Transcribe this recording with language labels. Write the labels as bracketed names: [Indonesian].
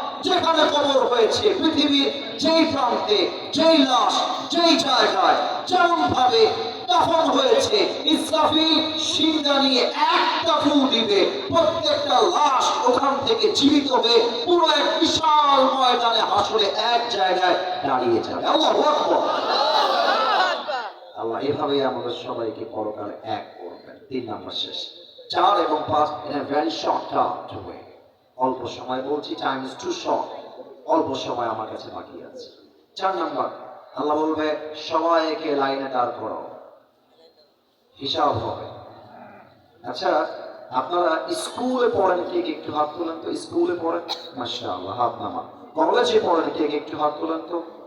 [Bangla] যেখানে কবর হয়েছে, পৃথিবীর যেই প্রান্তে যেই লাশ যেই জায়গায় যেমন ভাবে দাফন হয়েছে, ইসরাফিল সিংহা নিয়ে একটা ফু দিবে, প্রত্যেকটা লাশ ওখান থেকে জীবিত হয়ে পুরো এক বিশাল ময়দানে হাসরে এক জায়গায় দাঁড়িয়ে যাবে। আল্লাহু আকবার। আল্লাহ এভাবেই আমাদের সবাইকে পরকালে এক করবেন। 3 নাম্বার শেষ। [English] 4 [Bangla] এবং [English] 5 in a very short way. [Bangla] অল্প সময় বলছি, [English] Time is too short. [Bangla] অল্প সময় আমার কাছে বাকি আছে। 4 নাম্বার, আল্লাহ বলবে সবাইকে লাইনে দাঁড় করাও, হিসাব হবে। আচ্ছা, আপনারা স্কুলে পড়েন কে কে? একটু হাত তোলেন তো। স্কুলে পড়েন? মাশাআল্লাহ, হাত নামান। কলেজে পড়েন কে কে? একটু হাত তোলেন তো।